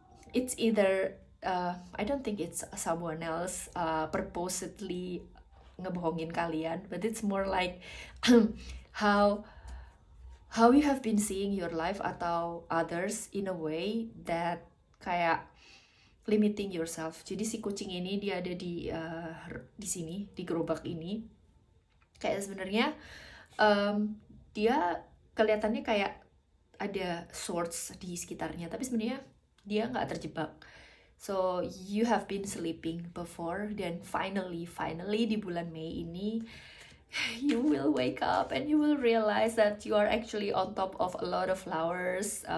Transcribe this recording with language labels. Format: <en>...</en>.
<en>It's either I don't think it's someone else purposely</en> <id>ngebohongin kalian,</id> <en>but it's more like how you have been seeing your life atau others in a way that</en> <id>kayak</id> <en>limiting yourself.</en> <id>Jadi si kucing ini dia ada di sini, di gerobak ini. Kayak sebenarnya dia kelihatannya kayak ada swords di sekitarnya, tapi sebenarnya dia nggak terjebak.</id> <en>So you have been sleeping before, dan finally</en> <id>di bulan Mei ini</id> <en>you will wake up and you will realize that you are actually on top of a lot of flowers.</en>